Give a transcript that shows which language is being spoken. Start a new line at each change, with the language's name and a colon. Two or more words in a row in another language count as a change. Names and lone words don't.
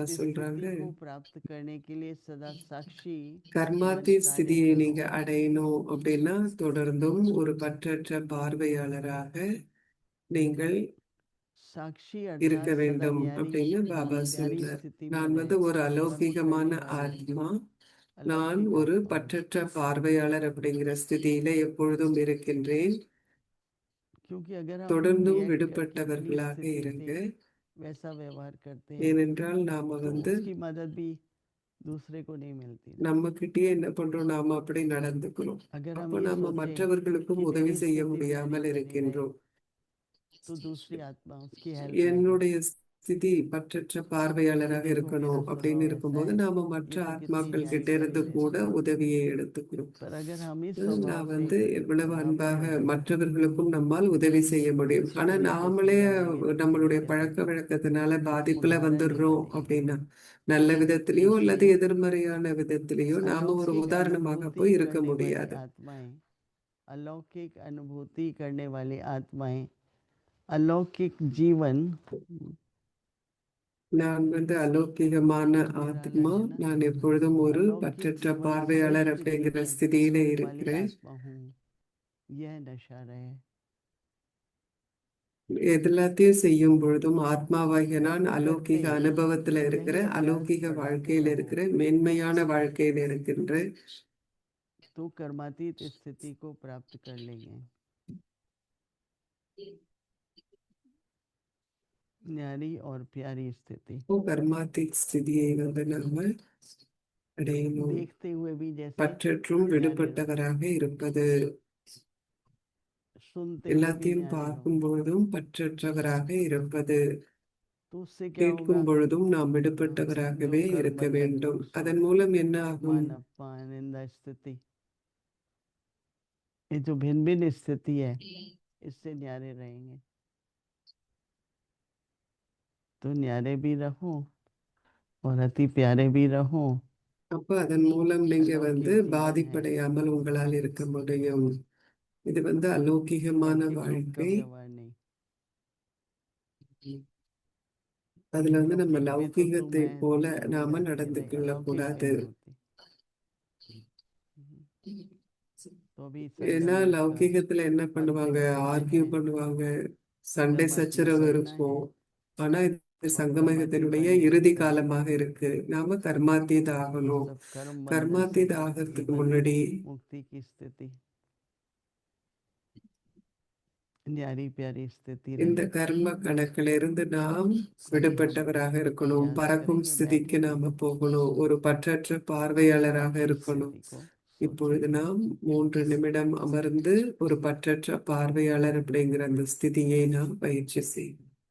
Hindi: कर्मातीत
Tamil: சொல்றாங்க,
Hindi: स्थिति को प्राप्त करने के लिए सदा साक्षी
Tamil: கர்மாத்தி
Hindi: मन कार्य
Tamil: ஸ்திதியை
Hindi: करो।
Tamil: நீங்க அடையணும் அப்படின்னா தொடர்ந்தும் ஒரு பற்றற்ற பார்வையாளராக நீங்கள்
Hindi: साक्षी
Tamil: இருக்க
Hindi: अर्थात सदा
Tamil: வேண்டும்
Hindi: न्यारी
Tamil: அப்படின்னு பாபா
Hindi: प्यारी
Tamil: சொல்றார்.
Hindi: स्थिति में
Tamil: நான்
Hindi: रहे,
Tamil: ஒரு
Hindi: कर्म
Tamil: அலௌகிகமான
Hindi: करने वाली
Tamil: ஆத்மா, நான்
Hindi: अलौकिक
Tamil: ஒரு
Hindi: आत्मा।
Tamil: பற்றற்ற பார்வையாளர் அப்படிங்கிற ஸ்திதியில எப்பொழுதும் இருக்கின்றேன்.
Hindi: क्योंकि अगर हम
Tamil: தொடர்ந்தும்
Hindi: रिएक्ट करके अपनी
Tamil: விடுபட்டவர்களாக
Hindi: स्थिति
Tamil: இருங்க.
Hindi: से वैसा व्यवहार करते हैं
Tamil: ஏனென்றால் நாம
Hindi: तो उसकी मदद भी दूसरे को नहीं मिलती ना।
Tamil: நம்ம கிட்டயே என்ன பண்றோம், நாம அப்படி நடந்துக்கிறோம்.
Hindi: अगर हम
Tamil: அப்ப
Hindi: ये
Tamil: நாம
Hindi: सोचें
Tamil: மற்றவர்களுக்கும்
Hindi: कि
Tamil: உதவி
Hindi: मेरी
Tamil: செய்ய
Hindi: स्थिति प्यारी
Tamil: முடியாமல்
Hindi: बनी रहे
Tamil: இருக்கின்றோம்.
Hindi: तो दूसरी आत्मा उसकी हेल्प आएगी।
Tamil: என்னுடைய ஸ்திதி பற்றற்ற பார்வையாளராக
Hindi: देखो
Tamil: இருக்கணும்
Hindi: मेरा
Tamil: அப்படின்னு
Hindi: स्वभाव ऐसा
Tamil: இருக்கும்போது
Hindi: है,
Tamil: நாம மற்ற
Hindi: ये तो कितनी
Tamil: ஆத்மாக்கள்
Hindi: प्यारी
Tamil: கிட்ட
Hindi: प्यारी
Tamil: இருந்து கூட
Hindi: रहती है,
Tamil: உதவியை எடுத்துக்கிறோம்.
Hindi: पर अगर हम इस स्वभाव
Tamil: நான்
Hindi: से
Tamil: எவ்வளவு
Hindi: प्रभावित
Tamil: அன்பாக
Hindi: हो जाए,
Tamil: மற்றவர்களுக்கும் நம்மால் உதவி செய்ய முடியும்,
Hindi: अच्छी
Tamil: ஆனா
Hindi: तरीके से
Tamil: நாமளே
Hindi: व्यवहारित
Tamil: நம்மளுடைய
Hindi: होते हैं,
Tamil: பழக்க வழக்கத்தினால பாதிப்புல
Hindi: उदाहरण नहीं
Tamil: வந்துடுறோம்
Hindi: बनेंगे।
Tamil: அப்படின்னா, நல்ல விதத்திலேயோ
Hindi: इसलिए
Tamil: அல்லது எதிர்மறையான விதத்திலேயோ நாம ஒரு
Hindi: अलौकिक
Tamil: உதாரணமாக
Hindi: अनुभूति
Tamil: போய் இருக்க
Hindi: करने वाली
Tamil: முடியாது.
Hindi: आत्माएं, अलौकिक अनुभूति करने वाली आत्माएं, अलौकिक जीवन।
Tamil: நான் அலௌகிகமான
Hindi: मेरा
Tamil: ஆத்மா,
Hindi: अलग है ना,
Tamil: நான் எப்பொழுதும் ஒரு
Hindi: अलौकिक
Tamil: பற்றற்ற
Hindi: जीवन
Tamil: பார்வையாளர்
Hindi: श्रेष्ठ
Tamil: அப்படிங்கிற
Hindi: जीवन
Tamil: ஸ்திதியில
Hindi: वाली
Tamil: இருக்கிறேன்.
Hindi: आत्मा हूँ, यह नशा रहे।
Tamil: எல்லாத்தையும் செய்யும் பொழுதும் ஆத்மாவாகிய நான்
Hindi: करते
Tamil: அலௌகிக அனுபவத்துல இருக்கிற,
Hindi: यही अभ्यास
Tamil: அலௌகிக
Hindi: बढ़ाते
Tamil: வாழ்க்கையில
Hindi: रहो
Tamil: இருக்கிற, மேன்மையான வாழ்க்கையில இருக்கின்ற,
Hindi: तो कर्मातीत स्थिति को प्राप्त कर लेंगे। न्यारी और प्यारी स्थिति
Tamil: கர்மாத்திக் ஸ்திதியை நாம அடையணும்.
Hindi: देखते हुए भी जैसे
Tamil: பற்றற்றும்
Hindi: न्यारे रहो,
Tamil: விடுபட்டவராக இருப்பது,
Hindi: सुनते हुए भी
Tamil: எல்லாத்தையும்
Hindi: न्यारे रहो,
Tamil: பார்க்கும் பொழுதும் பற்றற்றவராக இருப்பது,
Hindi: तो उससे क्या
Tamil: கேட்கும்
Hindi: होगा?
Tamil: பொழுதும் நாம்
Hindi: जो
Tamil: விடுபட்டவராகவே
Hindi: कर्म
Tamil: இருக்க
Hindi: बंधन,
Tamil: வேண்டும். அதன் மூலம் என்ன ஆகும்?
Hindi: मान अपमान निंदा स्थिति, ये जो भिन्न भिन्न स्थिति है, इससे न्यारे रहेंगे। तो न्यारे भी रहो और अति प्यारे भी रहो।
Tamil: அப்ப அதன் மூலம் நீங்க
Hindi: अलौकिक जीवन है,
Tamil: பாதிப்படையாமல் உங்களால் இருக்க முடியும். இது அலௌகிகமான
Hindi: लौकिक लोग का
Tamil: வாழ்க்கை.
Hindi: व्यवहार नहीं।
Tamil: அதுல
Hindi: ये
Tamil: நம்ம
Hindi: लौकिक में तो
Tamil: லௌகிகத்தை
Hindi: मैं
Tamil: போல
Hindi: दुखी हो
Tamil: நாம
Hindi: जाती,
Tamil: நடந்து
Hindi: नहीं अलौकिक
Tamil: கொள்ளக்கூடாது.
Hindi: नहीं होती। तो अभी
Tamil: ஏன்னா
Hindi: संगम युग का
Tamil: லௌகிகத்துல என்ன பண்ணுவாங்க,
Hindi: अंतिम समय
Tamil: ஆர்கியூ
Hindi: है,
Tamil: பண்ணுவாங்க, சண்டை
Hindi: कर्मातीत
Tamil: சச்சரவு
Hindi: बनना है
Tamil: இருக்கும். ஆனா இது
Hindi: और कर्मातीत
Tamil: சங்கமயுகத்தினுடைய
Hindi: बनने
Tamil: இறுதி
Hindi: से
Tamil: காலமாக இருக்கு. நாம கர்மாத்தீத ஆகணும்.
Hindi: सब कर्म बंधन
Tamil: கர்மாத்தீத
Hindi: से
Tamil: ஆகிறதுக்கு
Hindi: जीवन
Tamil: முன்னாடி
Hindi: मुक्ति की स्थिति, न्यारी प्यारी स्थिति
Tamil: இந்த
Hindi: रहे।
Tamil: கர்ம கணக்கில இருந்து நாம்
Hindi: अभी हम
Tamil: விடுபட்டவராக இருக்கணும்.
Hindi: अभ्यास
Tamil: பறக்கும்
Hindi: करेंगे बैठ
Tamil: ஸ்திதிக்கு
Hindi: के
Tamil: நாம போகணும். ஒரு பற்றற்ற பார்வையாளராக
Hindi: साक्षी
Tamil: இருக்கணும்.
Hindi: स्थिति को
Tamil: இப்பொழுது
Hindi: सोचेंगे।
Tamil: நாம் 3 நிமிடம் அமர்ந்து ஒரு பற்றற்ற பார்வையாளர் அப்படிங்கிற அந்த ஸ்திதியை நாம் பயிற்சி செய்வோம்.